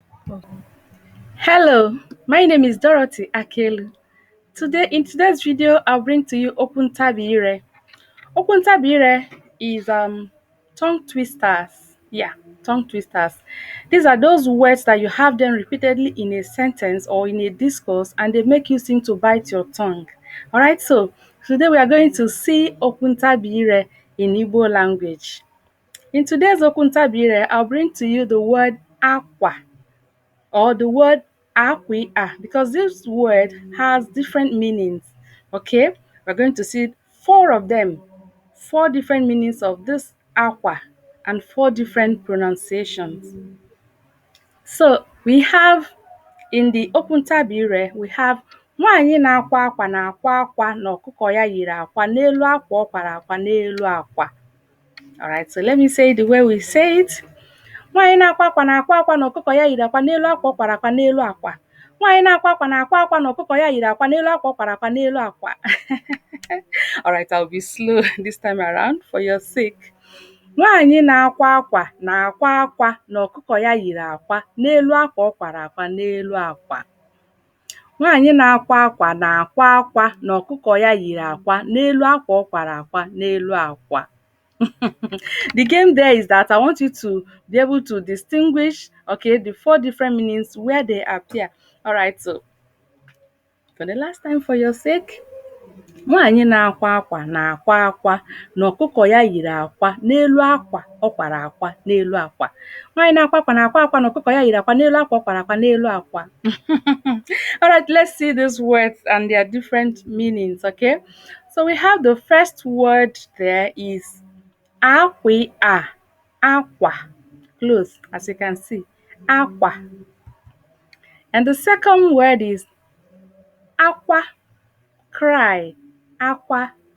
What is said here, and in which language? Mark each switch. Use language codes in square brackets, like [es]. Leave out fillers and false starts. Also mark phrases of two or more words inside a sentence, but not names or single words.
[en] Hello, my name is Dorothy Akelu. In today's video, I'll bring to you [ig] okwu ntabi. Okwu ntabi [en] is tongue twisters. Yeah, tongue twisters. These are those words that you have them repeatedly in a sentence or in a discourse, and they make you seem to bite your tongue. All right, so today we are going to see [ig] okwu ntabi [en] in Igbo language. In today's [ig] okwu ntabi, [en] I'll bring to you the word aqua or the word aqua because this word has different meanings. Okay, we're going to see four of them, four different meanings of this aqua, and four different pronunciations. So we have in the opuntabire, we have [ig] nwaanyị na-akwa akwa na-akwa akwa na ọkụkọ ya yiri akwa n'elu akwa ọ kwara akwa n'elu akwa. [en] Alright, so let me say it the way we say it. [ig] Nwaanyị na-akwa akwa na-akwa akwa na ọkụkọ ya yiri akwa n'elu akwa ọ kwara akwa n'elu akwa. Nwaanyị na-akwa akwa na-akwa akwa na ọkụkọ ya yiri akwa n'elu akwa ọ kwara akwa n'elu akwa. [en] Alright, I'll be slow this time around for your sake. [ig] Nwaanyị na-akwa akwa na-akwa akwa na ọkụkọ ya yiri akwa n'elu akwa ọ kwara akwa n'elu akwa. Nwaanyị na-akwa akwa na-akwa akwa na ọkụkọ ya yiri akwa n'elu akwa ọ kwara akwa n'elu akwa. [en] The game there is that I want you to be able to distinguish, okay, the four different meanings where they appear. All right, so for the last time for your sake, [ig] nwaanyị na-akwa akwa na-akwa akwa na ọkụkọ ya yiri akwa n'elu akwa ọ kwara akwa n'elu akwa. Nwaanyị na-akwa akwa na-akwa akwa na ọkụkọ ya yiri akwa n'elu akwa ọ kwara akwa n'elu akwa. [en] All right, let's see these words and their different meanings, okay? So we have the first word there is aqua, aqua, clothes, as you can see, aqua. And the second word is aqua, cry, aqua.